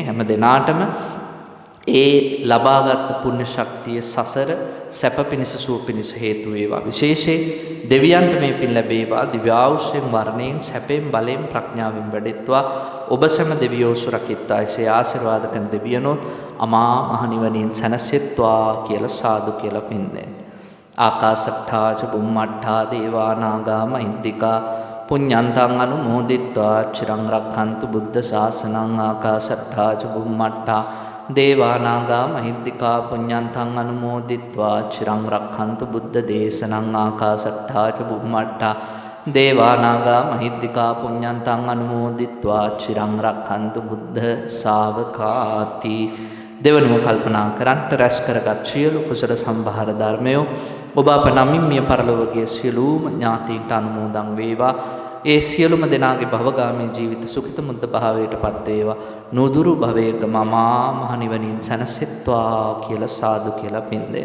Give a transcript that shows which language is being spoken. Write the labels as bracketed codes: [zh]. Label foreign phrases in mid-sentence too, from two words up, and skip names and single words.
[si] හැම දිනාටම ඒ ලබාගත් පුණ්‍ය ශක්තිය සසර සැප පිණිස සුව පිණිස හේතු වේවා. විශේෂයෙන් දෙවියන්ට මේ පින් ලැබේවා. දිව්‍යාවුෂයෙන් වර්ණයෙන් සැපෙන් බලයෙන් ප්‍රඥාවෙන් වැඩෙත්වා. ඔබ සැම දෙවියෝ සුරකිත්වා. එසේ ආශිර්වාද කරන දෙවියනොත් අමා මහ නිවනින් සැනසෙත්වා කියලා සාදු කියලා පින් දෙන්න. [pi] ආකාශට්ඨා ච බුම්මට්ඨා දේවා නාග මහින්దికා පුඤ්ඤන්තං අනුමෝදිත්වා චිරං රක්ඛන්තු බුද්ධ ශාසනං. ආකාශට්ඨා ච බුම්මට්ඨා දේවා නාග මහින්దికා පුඤ්ඤන්තං අනුමෝදිත්වා චිරං රක්ඛන්තු බුද්ධ දේශනං. ආකාශට්ඨා ච බුම්මට්ඨා දේවා නාග මහින්దికා පුඤ්ඤන්තං අනුමෝදිත්වා චිරං රක්ඛන්තු බුද්ධ ශාවකාති. [si] දෙවනුව කල්පනා කරන්ට රැස් කරගත් සියලු කුසල සම්භාර ධර්මයෝ ඔබ අප නමින් මිය පරලොවගේ සියලුම ඥාතීන්ට අනුමෝදන් වේවා. ඒ සියලුම දෙනාගේ භවගාමී ජීවිත සුඛිත මුද්ද භාවයට පත් වේවා. නුදුරු භවයක මමා මහ නිවනින් සැනසෙත්වා කියලා සාදු කියලා පින් දෙන්න.